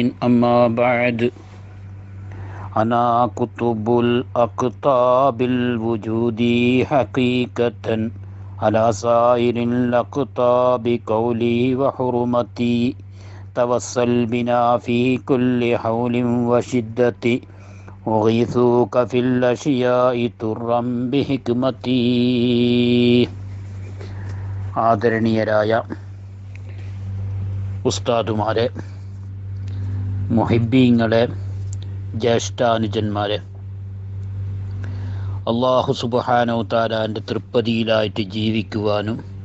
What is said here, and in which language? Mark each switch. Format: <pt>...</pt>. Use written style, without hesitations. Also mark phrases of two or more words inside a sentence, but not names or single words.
<ar>أما بعد، أنا كتب الأقطاب الوجود حقيقة على سائر الأقطاب قولي وحرمتي. توسل بنا في كل حول وشدة أغيثوك في الأشياء ترا بحكمتي.</ar> <ml>ആദരണീയരായ ഉസ്താദുമാരെ, മുഹിബ്ബീങ്ങളെ, ജ്യേഷ്ഠാനുജന്മാരെ, അല്ലാഹു സുബ്ഹാനഹു തആലാന്റെ തൃപ്പതിയിലായിട്ട് ജീവിക്കുവാനും</ml>